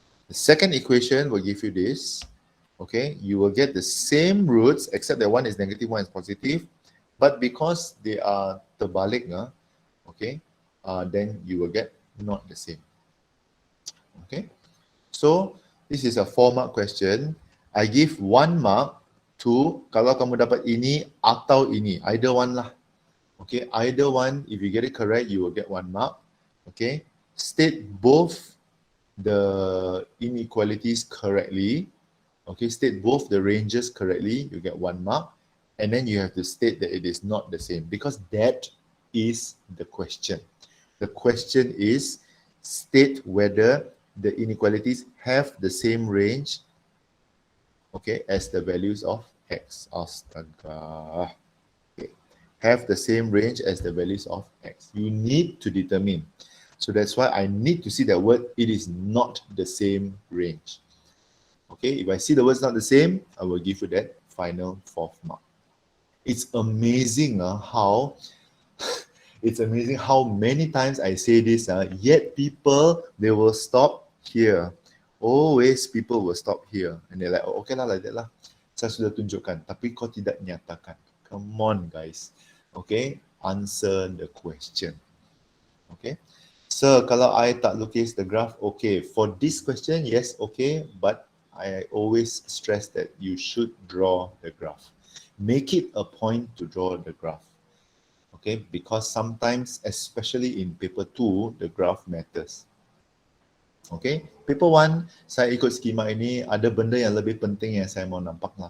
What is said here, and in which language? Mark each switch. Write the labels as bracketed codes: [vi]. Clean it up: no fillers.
[en] The second equation will give you this. Okay, you will get the same roots, except that one is negative, one is positive. But because they are terbalik, okay, then you will get not the same. Okay, so this is a 4-mark question. I give 1 mark to [ms] kalau kamu dapat ini atau ini, [en] either one lah. Okay, either one, if you get it correct, you will get 1 mark. Okay, state both the inequalities correctly. Okay, state both the ranges correctly, you get 1 mark. And then you have to state that it is not the same, because that is the question. The question is state whether the inequalities have the same range, okay, as the values of x. Astaga. Okay. Have the same range as the values of x. You need to determine. So that's why I need to see that word, it is not the same range. Okay, if I see the words not the same, I will give you that final 4th mark. It's amazing how it's amazing how many times I say this, yet people, they will stop here. Always people will stop here. And they're like, oh, okay lah, like that lah. [ms] Saya sudah tunjukkan, tapi kau tidak nyatakan. [en] Come on, guys. Okay, answer the question. Okay. So, [ms] kalau I tak lukis [en] the graph, okay. For this question, yes, okay. But I always stress that you should draw the graph. Make it a point to draw the graph. Okay, because sometimes, especially in paper 2, the graph matters. [ms] Okay, paper 1, saya ikut skema ini, ada benda yang lebih penting yang saya mau nampak lah.